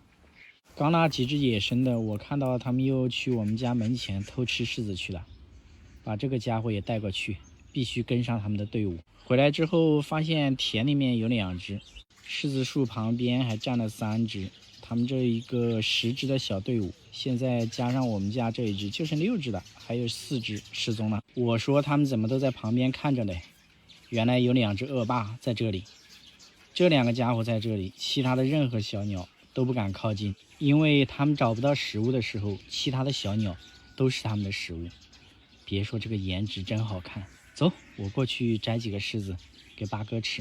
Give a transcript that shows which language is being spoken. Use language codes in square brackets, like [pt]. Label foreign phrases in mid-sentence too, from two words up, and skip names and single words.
[zh] 剛那幾隻野生的，我看到他們又去我們家門前偷吃柿子去了，把這個家伙也帶過去，必須跟上他們的隊伍。回來之後发現田裡面有2隻，柿子樹旁邊還站了3隻，他們這一個10隻的小隊伍，現在加上我們家這一隻就剩6隻了，還有4隻失蹤了。我說他們怎麼都在旁邊看着嘞？原來有2只惡霸在這裡，這2個家伙在這裡，其他的任何小鳥都不敢靠近，因為他們找不到食物的時候，其他的小鳥都是他們的食物。別說這個顏值真好看，走，我過去摘幾個柿子給八哥吃。